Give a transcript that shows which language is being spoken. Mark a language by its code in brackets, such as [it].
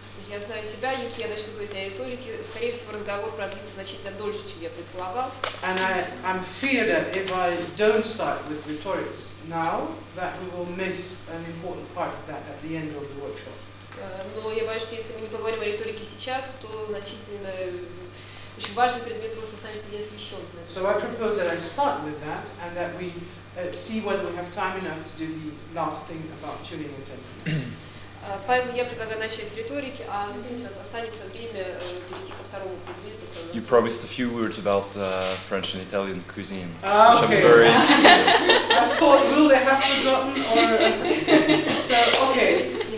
[ru] Я знаю себя, если я начну говорить о риторике, скорее всего, разговор продлится значительно дольше, чем я предполагал. [en] And I'm fear that if I don't start with rhetorics now, that we will miss an important part of that at the end of the workshop. [ru] Но я боюсь, что если мы не поговорим о риторике сейчас, то значительно очень важный предмет просто останется неосвещенным. [en] So I propose that I start with that, and that we see whether we have time enough to do the last thing about tuning and temperament. [ru] Поэтому я предлагаю начать с риторики, а у нас останется время перейти ко второму предмету. [en] You promised a few words about French and Italian cuisine, which Okay. I'm very interested in. I thought, will they have forgotten, or so? Okay.